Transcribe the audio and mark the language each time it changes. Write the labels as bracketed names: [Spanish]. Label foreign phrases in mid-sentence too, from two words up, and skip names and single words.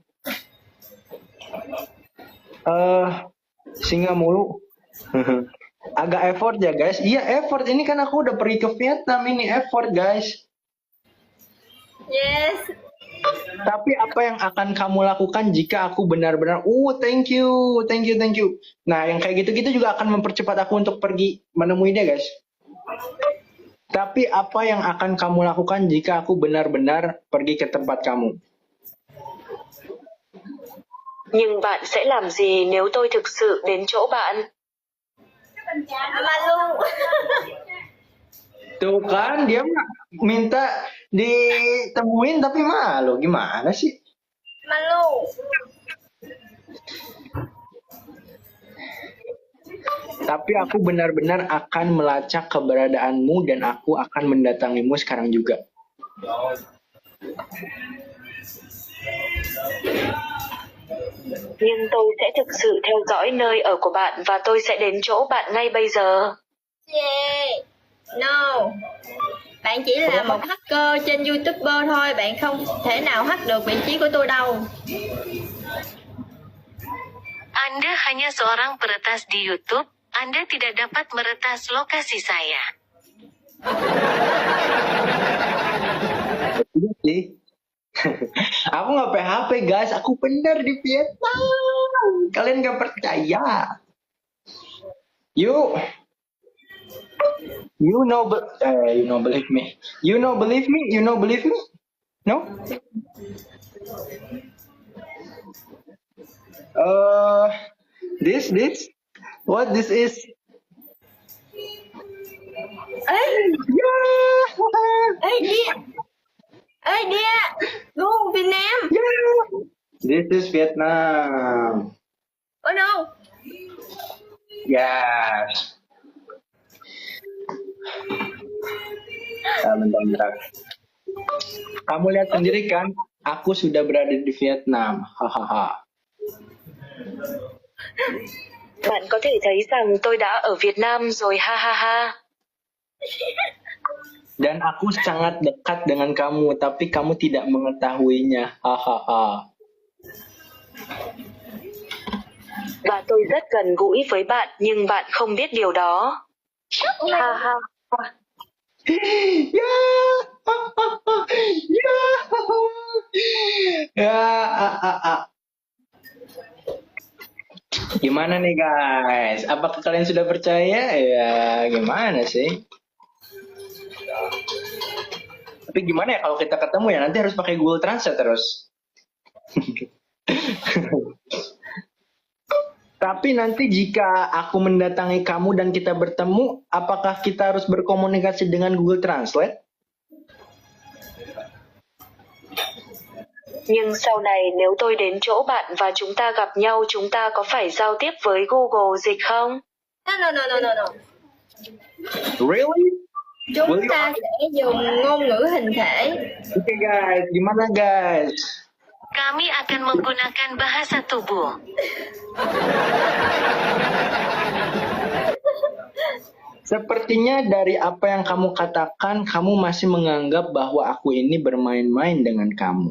[Indonesian] Singa mulu. Agak effort ya guys. Iya effort, ini kan aku udah pergi ke Vietnam, ini effort guys. [English] Yes. [Indonesian] Tapi apa yang akan kamu lakukan jika aku benar-benar [English] thank you. [Indonesian] Nah yang kayak gitu-gitu juga akan mempercepat aku untuk pergi menemui dia guys. Tapi apa yang akan kamu lakukan jika aku benar-benar pergi ke tempat kamu? [Vietnamese] Nhưng bạn sẽ làm gì nếu tôi thực sự đến chỗ bạn? [Indonesian] Malu. Tuh kan dia minta ditemuin tapi malu, gimana sih? Malu. Tapi aku benar-benar akan melacak keberadaanmu dan aku akan mendatangimu sekarang juga. [Vietnamese] Nhưng tôi sẽ thực sự theo dõi nơi ở của bạn và tôi sẽ đến chỗ bạn ngay bây giờ. [English] Yeah. No. [Vietnamese] Bạn chỉ là một hacker trên YouTuber thôi, bạn không thể nào hack được vị trí của tôi đâu. [Indonesian] Anda hanya seorang peretas di YouTube, Anda tidak dapat meretas lokasi saya. Iya sih. Aku nggak PHP guys, aku bener di Vietnam. Kalian nggak percaya? [English] You know believe me. You know believe me? No? This what this is? [Vietnamese] Ê, [English] Yeah. ê, Ê Dia, go Việt Nam. Yeah. This is Vietnam. Oh no. Yes. [Indonesian] Bentar. Kamu lihat sendiri kan, aku sudah berada di Vietnam. Hahaha. [Vietnamese] Bạn có thể thấy rằng tôi đã ở Việt Nam rồi ha ha ha. [Indonesian] Dan aku sangat dekat dengan kamu, tapi kamu tidak mengetahuinya. Hahaha. [Vietnamese] Và tôi rất gần gũi với bạn nhưng bạn không biết điều đó. Ha ha. [Indonesian] Ya. Ya. Ya. Gimana nih guys? Apakah kalian sudah percaya? Ya, gimana sih? Tapi gimana ya kalau kita ketemu ya? Nanti harus pakai Google Translate terus. Tapi nanti jika aku mendatangi kamu dan kita bertemu, apakah kita harus berkomunikasi dengan Google Translate? [Vietnamese] Nhưng sau này nếu tôi đến chỗ bạn và chúng ta gặp nhau, chúng ta có phải giao tiếp với Google Dịch không? [English] No. Really? [Vietnamese] Chúng ta sẽ dùng ngôn ngữ hình thể. [English] Okay guys, [Indonesian] gimana guys? Kami akan menggunakan bahasa tubuh. Sepertinya dari apa yang kamu katakan, kamu masih menganggap bahwa aku ini bermain-main dengan kamu.